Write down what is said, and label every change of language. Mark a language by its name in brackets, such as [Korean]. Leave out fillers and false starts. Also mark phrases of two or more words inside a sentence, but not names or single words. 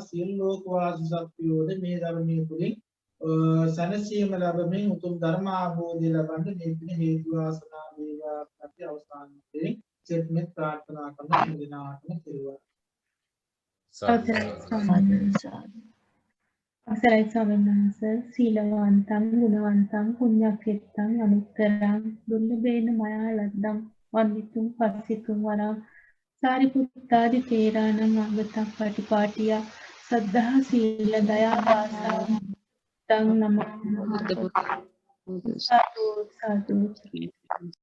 [Sinhala] සියලු ලෝක වාසී සත්වයෝද මේ ධර්මයේ තුලින් සැනසීම ලැබෙමින් උතුම් ධර්ම අවබෝධය ලබන්න මේ පින හේතු වාසනාව වේවා. අපි අවසානයේ චේතනෙත් ප්‍රාර්ථනා කරන දිනාටම කෙරුවා. අවසරයි ස්වාමීන් වහන්සේ [Pali] සීලවන්තං ගුණවන්තං පුඤ්ඤක්ඛෙත්තං අනුත්තරං දුර්ලභේන මයා ලද්දං වන්දිතුං පස්සිතුං වරං සාරිපුත්තාදි තේරාණං අගතං පටිපාටියා සද්ධා සීල දයා වාසා තං නමෝ සාදු සාදු